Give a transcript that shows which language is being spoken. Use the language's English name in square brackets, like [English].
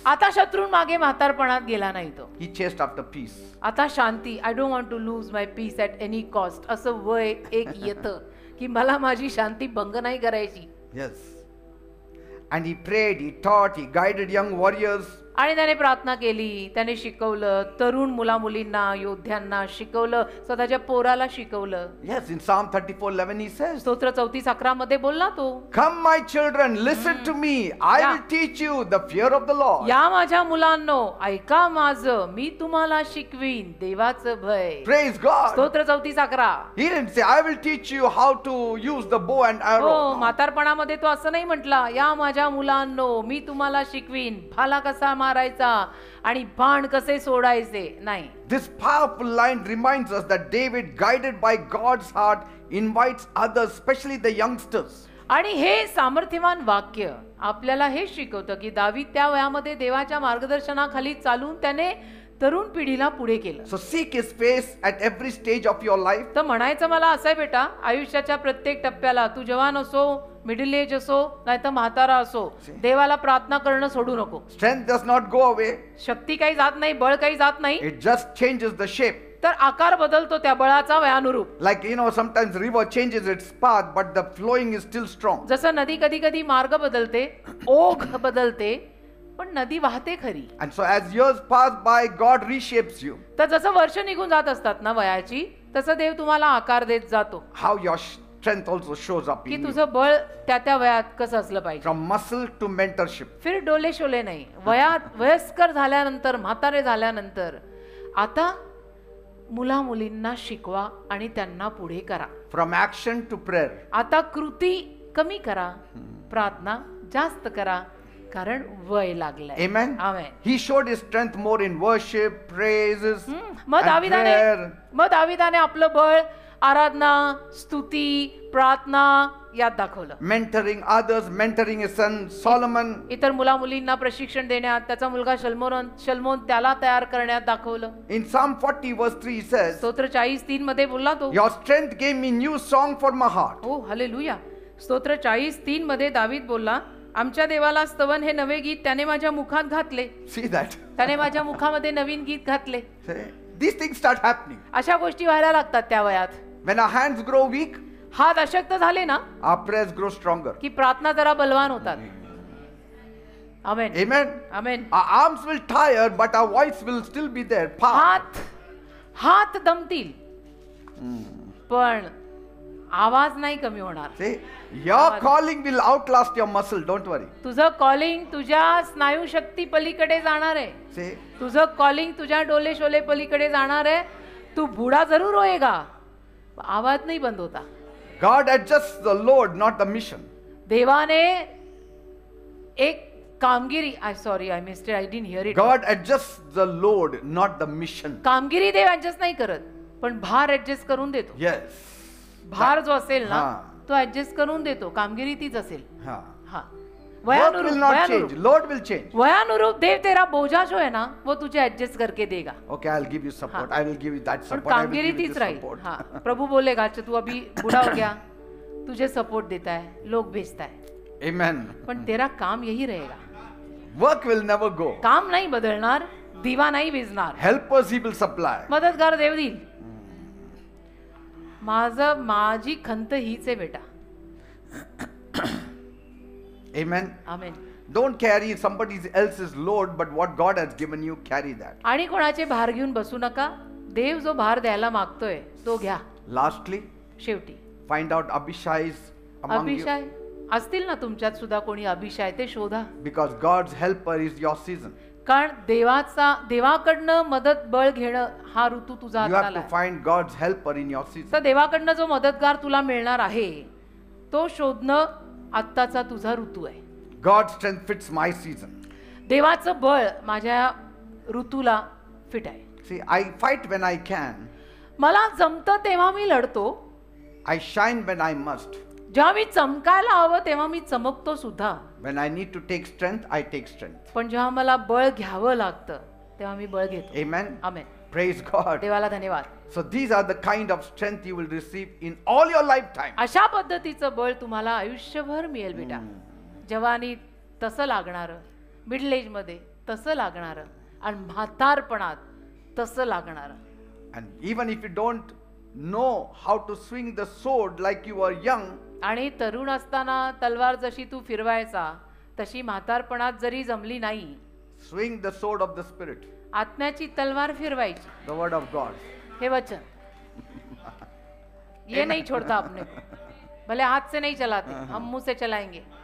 [Marathi] आता शत्रूं मागे म्हातारपणात गेला नाही तो. [English] He chased after peace. [Marathi] आता शांती, [English] I don't want to lose my peace at any cost, [Marathi] असं वय एक येतं की मला माझी शांती भंग नाही करायची. [English] Yes. And he prayed, he taught, he guided young warriors. [Marathi] आणि त्याने प्रार्थना केली, त्याने शिकवलं, तरुण मुलामुलींना, योद्ध्यांना शिकवलं, स्वतःच्या पोराला शिकवलं. [English] Yes, in Psalm 34:11 he says, [Marathi] स्तोत्र 34:11 मध्ये बोलला तो, [English] "Come my children, listen to me. I Yeah. will teach you the fear of the Lord." [Marathi] या माझ्या मुलांनो ऐका माझं, मी तुम्हाला शिकवीन देवाचं भय. [English] Praise God. [Marathi] स्तोत्र 34:11. [English] He didn't say, "I will teach you how to use the bow and [Marathi] हो, [English] arrow." No. [Marathi] म्हातारपणामध्ये तो असं नाही म्हटला, या माझ्या मुलांनो मी तुम्हाला शिकवीन भाला कसा मारायचा आणि बाण कसे सोडायचे. नाही. [English] This powerful line reminds us that David, guided by God's heart, invites others, especially the youngsters. [Marathi] आणि हे सामर्थ्यवान वाक्य आपल्याला हे शिकवतं की दावीद त्या वयामध्ये देवाच्या मार्गदर्शनाखाली चालून त्याने तरुण पिढीला पुढे केलं. [English] So seek his face at every stage of your life. [Marathi] तर म्हणायचं मला असं आहे बेटा, आयुष्याच्या प्रत्येक टप्प्याला तू जवान असो, मिडल एज असो, नाहीतर म्हातारा असो, देवाला प्रार्थना करणं सोडू नको. [English] Strength does not go away. [Marathi] शक्ती काही जात नाही, बळ काही जात नाही, [English] It just changes the shape. [Marathi] तर आकार बदलतो त्या बळाचा वयानुरूप. [English] Like, sometimes river changes its path, but the flowing is still strong. [Marathi] जसं नदी कधी कधी मार्ग बदलते, ओघ बदलते, पण नदी वाहते खरी. [English] And so as years pass by, God reshapes you. [Marathi] तर जसं वर्ष निघून जात असतात ना वयाची, तसं देव तुम्हाला आकार देत जातो. [English] How your strength also shows up [Marathi] की [English] in you. [Marathi] तुझं बळ त्या त्या वयात कसं असलं पाहिजे. [English] From muscle to mentorship. [Marathi] फिर डोले शोले नाही. वयस्कर झाल्यानंतर, म्हातारे झाल्यानंतर आता मुला मुलींना शिकवा आणि त्यांना पुढे करा. [English] From action to prayer. [Marathi] आता कृती कमी करा, प्रार्थना जास्त करा, कारण वय लागलंय. [English] Amen. [Marathi] Amen. [English] He showed his strength more in worship, praises, [Marathi] मग [English] and prayer. [Marathi] दाविदाने आपलं बळ आराधना, स्तुती, प्रार्थना यात दाखवलं. [English] Mentoring others, mentoring his son Solomon. [Marathi] इतर मुला मुलींना प्रशिक्षण देण्यात, त्याचा मुलगा शल्मोन त्याला तयार करण्यात दाखवलं. [English] In Psalm 40 verse 3 he says, [Marathi] स्तोत्र 40:3 मध्ये बोलला तो. [English] your strength gave me new song for my heart. [Marathi] हो, हालेलुया. स्तोत्र 40:3 मध्ये दावीद बोलला, आमच्या देवाला स्तवन हे नवे गीत त्याने माझ्या मुखात घातले. [English] See that? [Marathi] त्याने माझ्या मुखामध्ये नवीन गीत घातले. [English] See? These things start happening. [Marathi] अशा गोष्टी व्हायला लागतात त्या वयात. [English] When our hands grow weak, [Marathi] हात अशक्त झाले ना [English] our prayers grow stronger. [Marathi] की प्रार्थना जरा बलवान होतात. आमेन. [English] Amen. [Marathi] Amen. [English] Our arms will tire, but our voice will still be there. [Marathi] हात दमतील, पण आवाज नाही कमी होणार. [English] See, your calling will outlast your muscle. Don't worry. [Marathi] तुझं कॉलिंग तुझ्या स्नायू शक्ती पलीकडे जाणार आहे. [English] See, [Marathi] तुझं कॉलिंग तुझ्या डोले शोले पलीकडे जाणार आहे. [Hindi] तू बूढ़ा जरूर होएगा, आवाज नहीं बंद होता. [English] God adjusts the load, not the mission. [Marathi] देवाने एक कामगिरी, [English] I missed it, I didn't hear it. God adjusts the load, not the mission. [Marathi] कामगिरी देव ऍडजस्ट नाही करत, पण भार ऍडजस्ट करून देतो. [English] Yes. [Marathi] भार जो असेल ना हा. तो ऍडजस्ट करून देतो. कामगिरी तीच असेल. Ha. हा. [English] Work will not change. Load will change. [Hindi] वयानुरूप देव तेरा बोझा जो है ना वो तुझे ऍडजस्ट करके देगा. [English] Okay, I'll give you support. I will give you that [Marathi] पण [English] support. I will [Marathi] कामगिरी [English] give you [Marathi] तीच [English] this [Marathi] राहील. [English] support. [Hindi] हाँ, प्रभु बोलेगा अच्छा तू अभी बूढ़ा हो गया, तुझे सपोर्ट देता है, लोग भेजता है, [English] Amen. [Hindi] पण तेरा काम यही रहेगा. [English] Work will never go. [Marathi] काम नाही बदलणार, दिवा नाही विझणार, [English] Helpers he will supply. [Marathi] मदतगार देव देईल. माझी खंत हीच आहे बेटा. [English] Amen. [Marathi] Amen. [English] Don't carry somebody else's load, but what God has given you, carry that. [Marathi] आणि कोणाचे भार घेऊन बसू नका. देव जो भार द्यायला मागतोय तो घ्या. [English] Lastly, [Marathi] शेवटी [English] find out Abishais among [Marathi] अभिषाय [English] you, [Marathi] असतील ना तुमच्यात सुद्धा कोणी अभिषाय, ते शोधा. [English] because God's helper is your season. [Marathi] कारण देवाकडनं मदत बळ घेणं हा ऋतू तुझा [English] You [Marathi] हातात [English] have to [Marathi] आलाय. [English] find God's helper in your season. [Marathi] तर देवाकडनं जो मदतगार तुला मिळणार आहे तो शोधणं आत्ताचा तुझा ऋतू आहे. [English] God's strength fits my season. [Marathi] देवाचं बळ माझ्या ऋतूला फिट आहे. [English] See, I fight when I can. [Marathi] मला जमतं तेव्हा मी लढतो. [English] I shine when I must. [Marathi] जेव्हा मी चमकायला हवं तेव्हा मी चमकतो सुद्धा. [English] When I need to take strength, I take strength. [Marathi] पण जेव्हा मला बळ घ्यावं लागतं तेव्हा मी बळ घेतो. [English] Amen. [Marathi] आमेन. [English] Praise God. [Marathi] देवाला धन्यवाद. [English] So these are the kind of strength you will receive in all your lifetime. [Marathi] अशा पद्धतीचं बळ तुम्हाला आयुष्यभर मिळेल बेटा. जवानी तसं लागणारं, मिडल एज मध्ये तसं लागणारं, आणि म्हातारपणात तसं लागणारं. [English] And even if you don't know how to swing the sword like you were young, [Marathi] आणि तरुण असताना तलवार जशी तू फिरवायचा तशी म्हातारपणात जरी जमली नाही, [English] swing the sword of the Spirit, [Marathi] आत्म्याची तलवार फिरवायची. [English] the word of God. [Hindi] हे वचन ये नहीं छोड़ता आपने, भले हाथ से नहीं चलाते, हम मुंह से चलाएंगे.